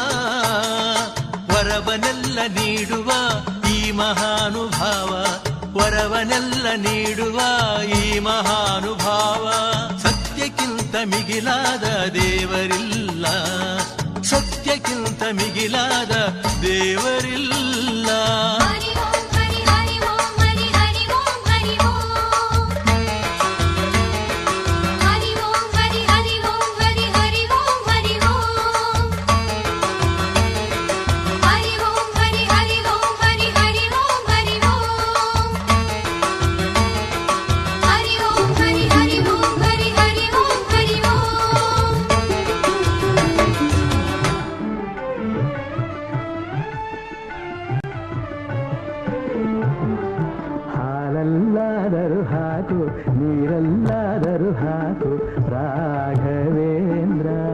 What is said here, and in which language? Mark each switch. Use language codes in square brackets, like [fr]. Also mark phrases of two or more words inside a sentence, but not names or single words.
[kn] ವರವನೆಲ್ಲ ನೀಡುವ ಈ ಮಹಾನುಭಾವ, ವರವನೆಲ್ಲ ನೀಡುವ ಈ ಮಹಾನುಭಾವ. ಸತ್ಯಕ್ಕಿಂತ ಮಿಗಿಲಾದ ದೇವರಿಲ್ಲ, ಸತ್ಯಕ್ಕಿಂತ ಮಿಗಿಲಾದ ದೇವರಿಲ್ಲ. [sa] ಹರಿ ಓಂ ಹರಿ ಹರಿ ಓಂ ಹರಿ ಹರಿ ಓಂ ಹರಿ ಓಂ ಹರಿ ಓಂ ಹರಿ ಹರಿ ಓಂ ಹರಿ ಹರಿ ಓಂ ಹರಿ ಓಂ ಹರಿ ಓಂ ಹರಿ ಹರಿ ಓಂ ಹರಿ ಹರಿ ಓಂ ಹರಿ ಓಂ ಹರಿ ಓಂ ಹರಿ ಹರಿ ಓಂ ಹರಿ ಹರಿ ಓಂ ಹರಿ ಓಂ. [kn] ಹಾಲಲ್ಲಾದರೂ ಹಾಕು, ನೀರಲ್ಲಾದರೂ ಹಾಕು ರಾಘವೇಂದ್ರ.